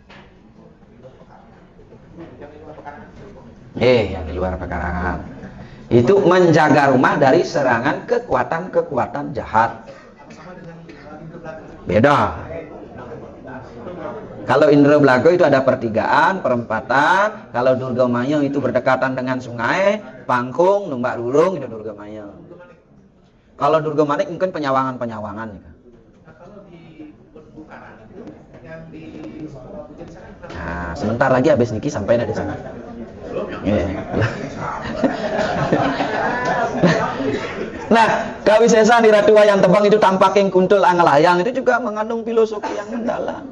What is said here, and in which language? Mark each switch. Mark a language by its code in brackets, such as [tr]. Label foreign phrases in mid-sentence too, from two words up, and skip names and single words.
[id] Yang di luar pekarangan. Itu menjaga rumah dari serangan kekuatan-kekuatan jahat. Beda. Kalau Indra Blago itu ada pertigaan, perempatan. Kalau Durga Maya itu berdekatan dengan sungai, Pangkung, Numbak Rurung itu Durga Maya. Kalau Durga Manik mungkin penyawangan-penyawangan. Nah, sebentar lagi habis niki sampai di sana. Nah, kawisesan di Ratu Wayang Tebang itu tampaking kuntul angelayang itu juga mengandung filosofi yang mendalam.